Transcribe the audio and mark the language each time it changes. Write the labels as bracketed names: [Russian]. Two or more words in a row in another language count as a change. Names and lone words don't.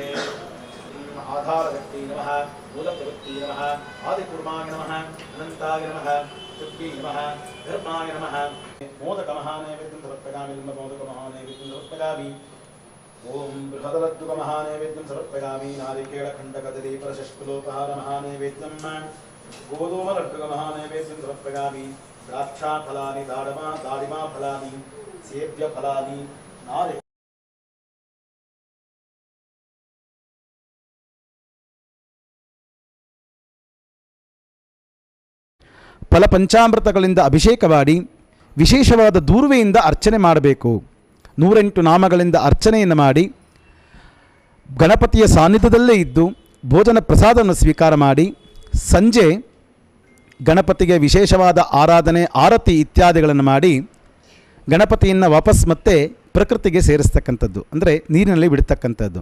[Sanskrit] आधारव्यक्ति नमः मूलप्रवृत्ति नमः आदिकूर्माय नमः अनन्ताय नमः चुक्की नमः धर्माय नमः मोदकमहानैवेद्यं समर्पयामि मोदकमहानैवेद्यं समर्पयामि ओम बृहदलद्दुकमहानैवेद्यं समर्पयामि नारिकेलखण्डकदलीफलषष्कुलोपहारमहानैवेद्यं गोधूमलड्डुकमहानैवेद्यं समर्पयामि द्राक्षाफलानि दाडिमाफलानि सेव्यफलानि नारि [Kannada] ಫಲಪಂಚಾಮೃತಗಳಿಂದ ಅಭಿಷೇಕ ಮಾಡಿ ವಿಶೇಷವಾದ ದೂರ್ವೆಯಿಂದ ಅರ್ಚನೆ ಮಾಡಬೇಕು. 108 ನಾಮಗಳಿಂದ ಅರ್ಚನೆಯನ್ನು ಮಾಡಿ ಗಣಪತಿಯ ಸಾನ್ನಿಧ್ಯದಲ್ಲೇ ಇದ್ದು ಭೋಜನ ಪ್ರಸಾದವನ್ನು ಸ್ವೀಕಾರ ಮಾಡಿ ಸಂಜೆ ಗಣಪತಿಗೆ ವಿಶೇಷವಾದ ಆರಾಧನೆ ಆರತಿ ಇತ್ಯಾದಿಗಳನ್ನು ಮಾಡಿ ಗಣಪತಿಯನ್ನು ವಾಪಸ್ ಮತ್ತೆ ಪ್ರಕೃತಿಗೆ ಸೇರಿಸ್ತಕ್ಕಂಥದ್ದು, ಅಂದರೆ ನೀರಿನಲ್ಲಿ ಬಿಡ್ತಕ್ಕಂಥದ್ದು.